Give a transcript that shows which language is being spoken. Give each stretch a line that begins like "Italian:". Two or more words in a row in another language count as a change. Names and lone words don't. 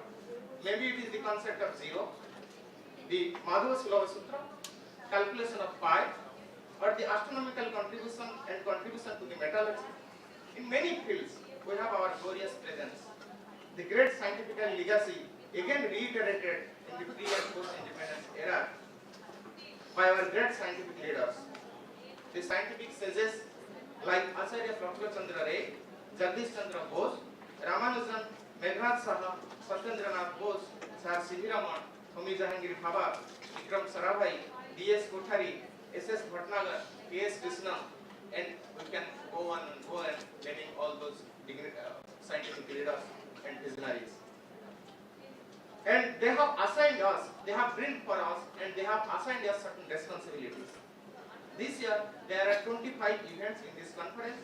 English: Maybe it is the concept of zero, the Madhava Silava Sutra, calculation of pi, or the astronomical contribution to the metallurgy. In many fields, we have our glorious presence. The great scientific legacy again reiterated in the pre- and post-independence era by our great scientific leaders. The scientific sages like Acharya Prafula Chandra Ray, Jagdish Chandra Bose, Ramanujan, Meghnad Saha, Satyendranath Bose, Sir C.V. Raman, Homi Jahangir Bhabha, Vikram Sarabhai, D.S. Kothari, S.S. Bhatnagar, K.S. Krishna, and we can go on and go and naming all those scientific leaders and visionaries. And they have assigned us, they have built for us, and they have assigned us certain responsibilities. This year, there are 25 events in this conference.